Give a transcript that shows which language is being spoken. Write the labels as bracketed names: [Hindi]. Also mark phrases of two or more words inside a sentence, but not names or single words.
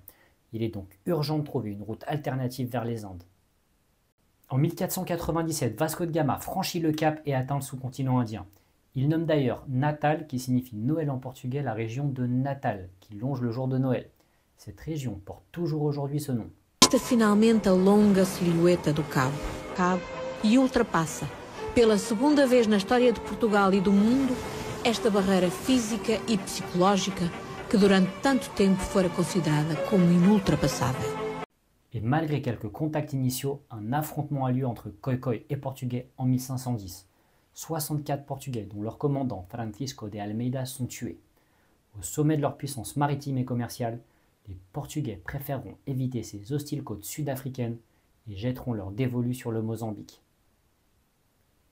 [French] Il est donc urgent de trouver une route alternative vers les Indes. En 1497, Vasco de Gama franchit le cap et atteint le sous-continent indien. Il nomme d'ailleurs Natal, qui signifie Noël en portugais, la région de Natal, qui longe le jour de Noël. Cette région porte toujours aujourd'hui ce nom. [Portuguese] Esta finalmente a longa silhueta do cabo. Cabo e ultrapassa, pela segunda vez na história de Portugal e do mundo, esta barreira física e psicológica que durante tanto tempo fora considerada como inultrapassável. [French] Et malgré quelques contacts initiaux, un affrontement a lieu entre Khoikhoi et Portugais en 1510. 64 Portugais, dont leur commandant Francisco de Almeida, sont tués. Au sommet de leur puissance maritime et commerciale, les Portugais préféreront éviter ces hostiles côtes sud-africaines et jetteront leurs dévolus sur le Mozambique.